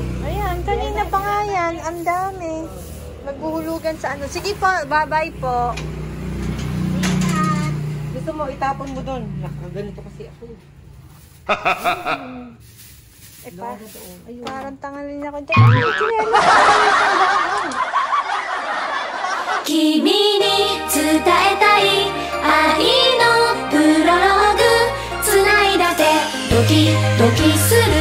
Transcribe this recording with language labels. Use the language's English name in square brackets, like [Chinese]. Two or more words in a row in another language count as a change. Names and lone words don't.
[Filipino] Ayan, kanina pa nga yan. Ang dami. Maghuhulugan sa ano. Sige po, bye-bye po. Gusto mo, itapon mo doon. Nakaganito kasi ako. Parang tangalin ako dyan. Ay, chinelas. [Japanese] 君に伝えたい愛のプロローグつないだ手ドキドキす